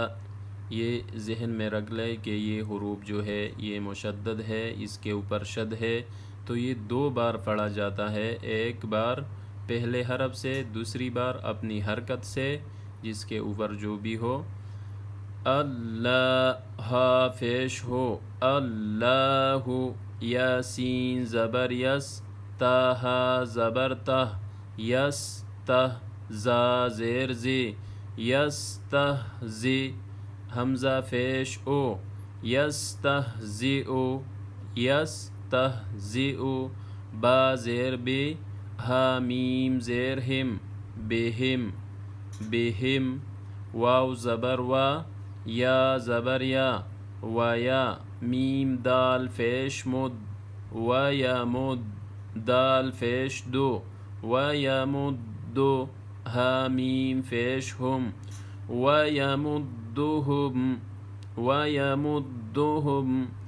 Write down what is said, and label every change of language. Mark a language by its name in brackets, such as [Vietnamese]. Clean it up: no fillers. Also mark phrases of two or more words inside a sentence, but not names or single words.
[Urdu] یہ ذہن میں رکھ لے کہ یہ حروف جو ہے یہ مشدد ہے، اس کے اوپر شد ہے، تو یہ 2 بار پڑھا جاتا ہے، ایک بار پہلے حرف سے، دوسری بار اپنی حرکت سے جس کے اوپر جو بھی ہو۔ اللہ ہا پیش ہو، اللہ یاسین زبر یس، تہا زبر تہ، یس تہ زا زیر زی، یس تہ زی حمزہ پیش او، یس تہ زی او، یس تہ زی او با زیر بی، ہا میم زیر ہم، بہم بہم، واو زبر وا، یا زبر یا، ویا میم دال پیش مد، ویمد دال پیش دو، ویمدو ہا میم پیش ہم، ویمدہم ویمدہم۔